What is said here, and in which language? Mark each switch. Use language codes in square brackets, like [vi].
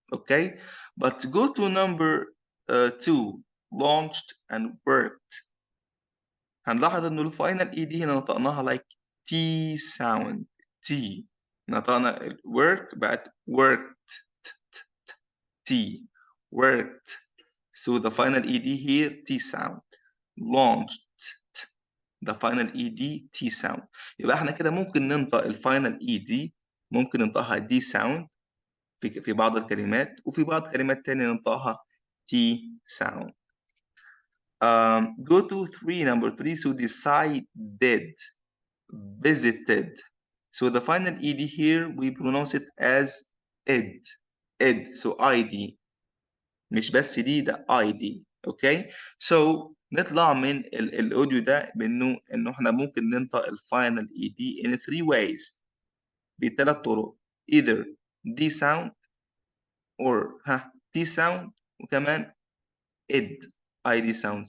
[en] Okay but go to number 2, launched and worked. [ar] هنلاحظ انه الفاينل اي دي هنا نطقناها [en] like T sound. [ar] T نطقنا work بقت worked. [en] T worked. So the final ed here T sound. Launched. The final ed T sound. [ar] يبقى احنا كده ممكن ننطق الفاينل ed ممكن ننطقها D sound في بعض الكلمات وفي بعض الكلمات تانية ننطقها T sound. [en] Go to 3, number 3. So decided, visited. So the final ed here we pronounce it as ed. [ar] So id مش بس دي ده id. اوكي so نطلع من الاوديو ده انه احنا ممكن ننطق الفاينل ed [en] in 3 ways [ar] بثلاث طرق [en] either D sound or T sound [ar] وكمان id sound.